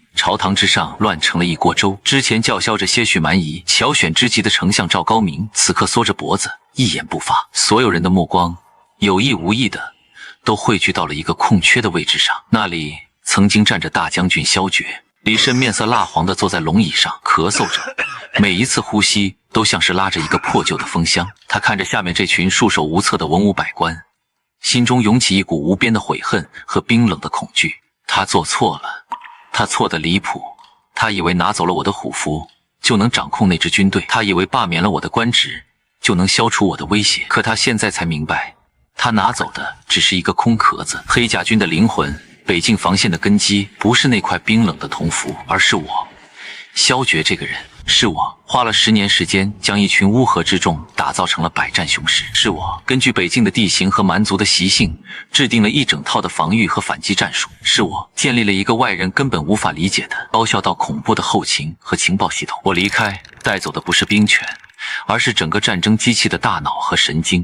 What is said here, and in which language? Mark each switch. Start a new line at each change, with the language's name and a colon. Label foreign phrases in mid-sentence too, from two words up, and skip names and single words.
Chinese: 朝堂之上亂成了一鍋粥。之前叫囂着些許蠻夷、巧選之極的丞相趙高明，此刻縮着脖子一言不發。所有人的目光有意無意的都匯聚到了一個空缺的位置上，那裡曾經站着大將軍蕭決。李勝面色蠟黃地坐在龍椅上，咳嗽着，每一次呼吸都像是拉着一個破舊的風箱。他看着下面這群束手無策的文武百官，心中湧起一股無邊的悔恨和冰冷的恐懼。他做錯了，他錯得離譜。他以為拿走了我的虎符就能掌控那支軍隊，他以為罷免了我的官職就能消除我的威脅。可他現在才明白，他拿走的只是一個空殼子。黑甲軍的靈魂，北境防線的根基，不是那塊冰冷的銅符，而是我。蕭決這個人，是我花了10年時間將一群烏合之眾打造成了百戰雄師，是我根據北境的地形和蠻族的習性制定了一整套的防禦和反擊戰術，是我建立了一個外人根本無法理解的高效到恐怖的後勤和情報系統。我離開帶走的不是兵權，而是整個戰爭機器的大腦和神經。